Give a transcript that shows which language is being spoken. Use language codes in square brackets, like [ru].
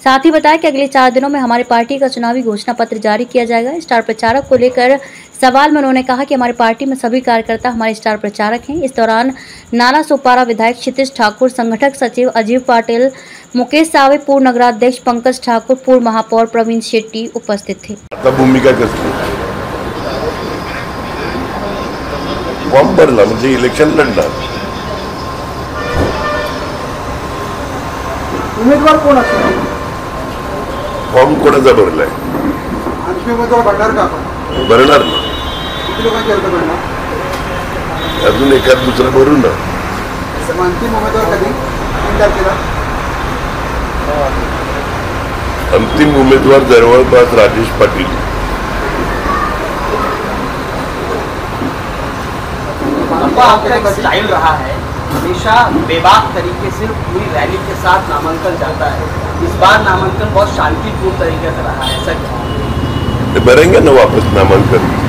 [hi] साथ ही बताया कि अगले 4 दिनों में हमारी पार्टी का चुनावी घोषणा पत्र जारी किया जाएगा। स्टार प्रचारक को लेकर सवाल में उन्होंने कहा कि हमारी पार्टी में सभी कार्यकर्ता हमारे स्टार प्रचारक हैं। इस दौरान नाला सोपारा विधायक क्षितिज ठाकुर, संगठक सचिव अजीव पाटिल, मुकेश सावे, पूर्व नगराध्यक्ष पंकज ठाकुर, पूर्व महापौर प्रवीण शेट्टी उपस्थित थे। [mr] भूमिका कसली फॉर्म भरला म्हणजे इलेक्शन लढणार। उमेदवार कोण असणार? फॉर्म कोणाचा भरलाय? आणखी उमेदवार भरणार का आपण? भरणार ना। किती लोकांची अर्ज भरणार? अजून एखाद दुसरा भरू ना। अंतिम उमेदवार कधी? 3 तारखेला अंतिम उमेदवार जवळपास राजेश पाटील। [hi] आपका एक स्टाइल रहा है, हमेशा बेबाक तरीके से पूरी रैली के साथ नामांकन जाता है। इस बार नामांकन बहुत शांतिपूर्ण तरीके से रहा है। सर भरेंगे ना वापस नामांकन।